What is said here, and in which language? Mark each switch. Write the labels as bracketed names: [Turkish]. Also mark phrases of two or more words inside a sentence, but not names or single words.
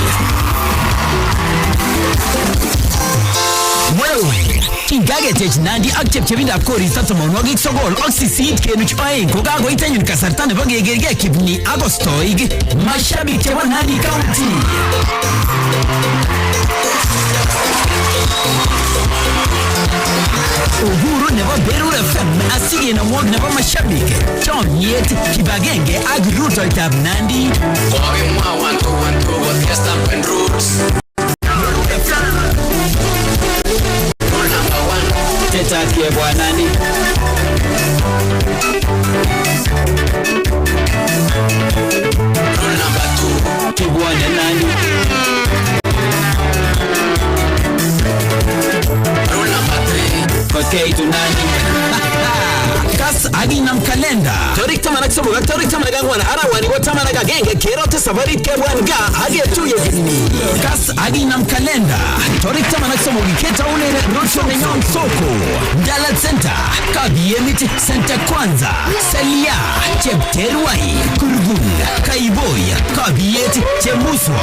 [Kalenjin] Kingagetech Nandi ak chepchebindab koristo tomonwogik sogol ak sisit kenuch oeng kokakoit anyun kasarta nebo kekergei kibni Agostoig mashabik chebo Nandi County. Uhuru nebo Berur FM asige na mwag nebo mashabik chomyet kibagenge ak rutoitab Nandi koge mwa 1-2-1-2 with Fiesta and Roots number 1 teta kie bwa Nandi number 2 kibwane Nandi Okay, to Nandi. Kas aginam kalenda. Torik tamanak sabuga, torik tamanak angwana. Arawani wa tamanak agenge. Kerote sabarit kebwanga. Age tuye gini. Kas aginam kalenda. Torik tamanak sabuga. Keta unene roadshow nenyon soko. Dalat Center. Kabiemit Center Kwanza. Selia. Chepterwai. Kurgun. Kaiboy. Kabiet. Chemuswa.